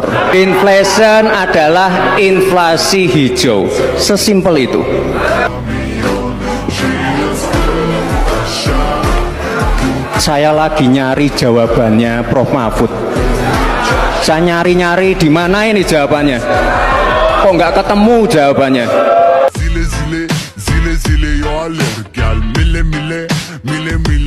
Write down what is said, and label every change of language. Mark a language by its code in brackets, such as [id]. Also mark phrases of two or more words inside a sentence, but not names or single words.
[id] Inflation adalah inflasi hijau, sesimpel itu. Saya lagi nyari jawabannya Prof Mahfud. Saya nyari-nyari di mana ini jawabannya. Kok nggak ketemu jawabannya? Zile zile, zile zile yo aler gal mile mile mile